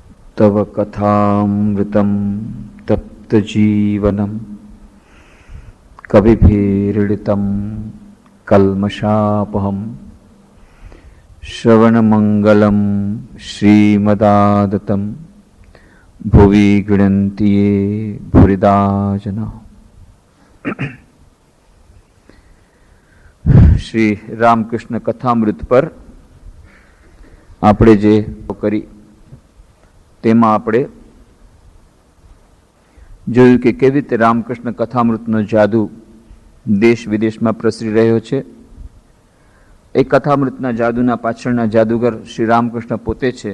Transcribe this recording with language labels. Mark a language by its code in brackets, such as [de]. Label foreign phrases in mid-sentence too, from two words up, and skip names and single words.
[sa] तव कथामृतं तप्तजीवनं कविभिरीडितं कल्मषापहं श्रवणमंगलं श्रीमदादतं भुवि गृह्णन्ति ये भूरिदा जना। [gu] श्री रामकृष्ण कथामृत पर આપણે જે કરી તેમાં આપણે જોયું કે કેવી રીતે રામકૃષ્ણ કથામૃતનો જાદુ દેશ વિદેશમાં પ્રસરી રહ્યો છે। એ કથામૃતના જાદુના પાછળના જાદુગર શ્રી રામકૃષ્ણ પોતે છે।